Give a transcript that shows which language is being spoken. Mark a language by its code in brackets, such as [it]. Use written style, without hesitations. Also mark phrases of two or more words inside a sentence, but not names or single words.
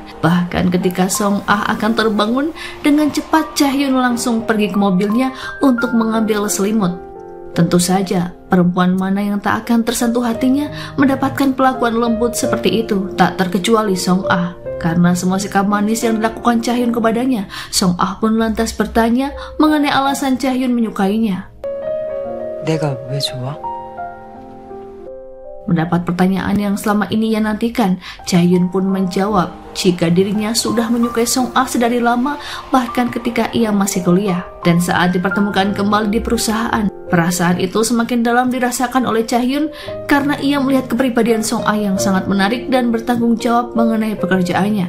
[id] Bahkan ketika Song Ah akan terbangun, dengan cepat Chaehyun langsung pergi ke mobilnya untuk mengambil selimut. Tentu saja, perempuan mana yang tak akan tersentuh hatinya mendapatkan perlakuan lembut seperti itu, tak terkecuali Song Ah. Karena semua sikap manis yang dilakukan Chaehyun kepadanya, Song Ah pun lantas bertanya mengenai alasan Chaehyun menyukainya. [ko] 내가 왜 좋아? [id] Mendapat pertanyaan yang selama ini ia nantikan, Chaehyun pun menjawab jika dirinya sudah menyukai Song Ah sedari lama, bahkan ketika ia masih kuliah. Dan saat dipertemukan kembali di perusahaan, perasaan itu semakin dalam dirasakan oleh Chaehyun karena ia melihat kepribadian Song Ah yang sangat menarik dan bertanggung jawab mengenai pekerjaannya.